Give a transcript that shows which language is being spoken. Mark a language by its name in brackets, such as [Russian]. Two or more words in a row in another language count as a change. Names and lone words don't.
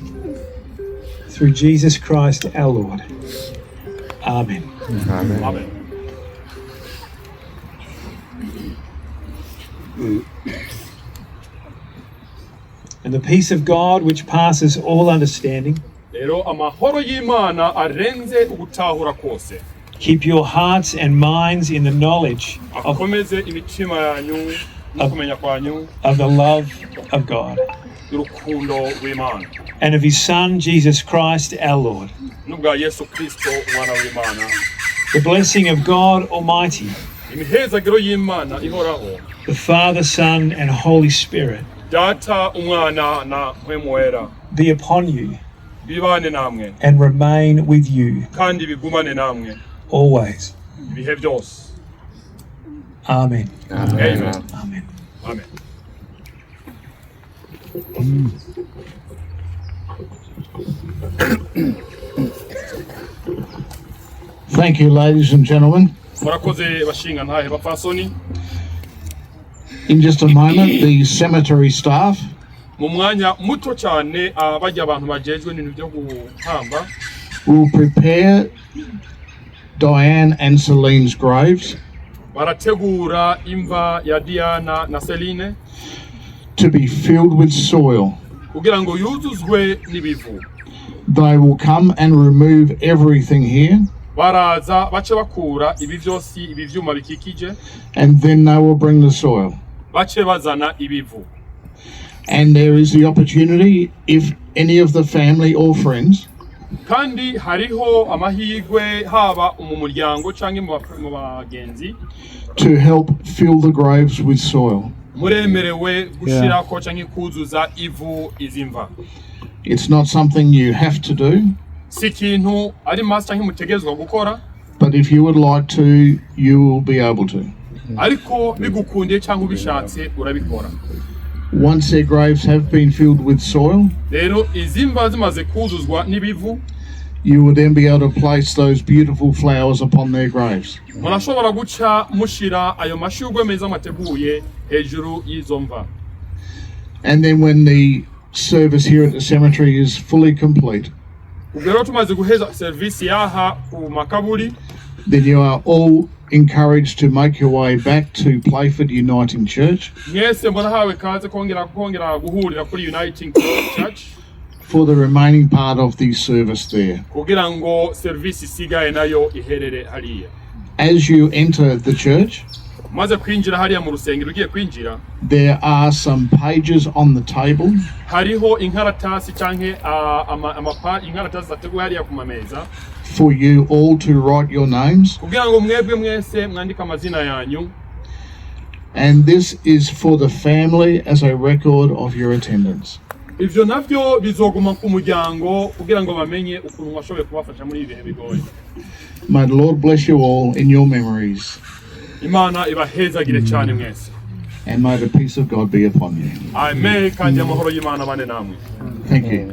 [English] Through Jesus Christ our Lord. Amen. Amen. And the peace of God, which passes all understanding, [Rundi] Rero amahoro y'Imana arenze ugutahura kose. [English] keep your hearts and minds in the knowledge [Rundi] Akomeze imitima yanyu no kumenya kwanyu [English] of the love of God. [Rundi] y'urukundo rw'Imana. [English] and of his Son, Jesus Christ, our Lord. [Rundi] n'ubwa Yesu Kristo umwana w'Imana, [English] The blessing of God Almighty, [Rundi] imihezagiro y'Imana ihoraho, [English] the Father, Son, and Holy Spirit, [Rundi] Data, Umwana na Mpwemu Wera, [English] be upon you [Rundi] bibane namwe [English] and remain with you [Rundi] kandi bigumane namwe [English] always. [Rundi] ibihe byose. [English] Amen. Amen. Amen. Amen. Thank you, ladies and gentlemen. [Rundi] Murakoze bashinga ntahe bapfasoni. [English] In just a moment, the cemetery staff [Rundi] Mu mwanya muto cyane bajya abantu bajejwe n'ibintu byo guhamba [English] will prepare Diane and Celine's graves [Rundi] barategura imva ya Diana na Celine [English] to be filled with soil. [Rundi] kugira ngo yuzuzwe n'ibivu. [English] They will come and remove everything here, [Rundi] Baraza bace bakura ibi byose ibi vyuma bikikije, [English] and then they will bring the soil. [Rundi] bace bazana ibivu. [English] And there is the opportunity, if any of the family or friends [Rundi] Kandi hariho amahirwe haba mu muryango canke mu bagenzi [English] to help fill the graves with soil. [Rundi] muremerewe gushirako canke kuzuza ivu izimva. [English] It's not something you have to do, [Rundi] Si ikintu ari masi canke mutegezwa gukora, [English] but if you would like to, you will be able to. [Rundi] ariko bigukundiye canke ubishatse urabikora. [English] Once their graves have been filled with soil, [Rundi] Rero izimva zimaze kuzuzwa n'ibivu, [English] you will then be able to place those beautiful flowers upon their graves. [Rundi] murashobora guca mushira ayo mashurwe meza mateguye hejuru y'izo mva. [English] And then when the service here at the cemetery is fully complete, [Rundi] Ubwo rero tumaze guheza service yaha ku makaburi, [English] then you are all encouraged to make your way back to Playford Uniting Church [Rundi] mwese murahawe kaze kongera guhurira kuri Uniting Church [English] for the remaining part of the service there. [Rundi] kugira ngo service isigaye nayo iherere hariya. [English] As you enter the church, [Rundi] Maze kwinjira hariya mu rusengero, ugiye kwinjira [English] there are some pages on the table [Rundi] hariho inkaratasi canke inkaratasi zateguwe hariya ku mameza [English] for you all to write your names. [Rundi] kugira ngo mwebwe mwese mwandike amazina yanyu, [English] And this is for the family as a record of your attendance. [Rundi] ivyo navyo bizoguma ku muryango kugira ngo bamenye ukuntu mwashoboye kubafasha muri ibihe bigoye. [English] May the Lord bless you all in your memories, [Rundi] Imana ibahezagire cyane mwese. [English] and may the peace of God be upon you. Amen. [Rundi] Kandi amahoro y'Imana bane namwe. [English] Thank you.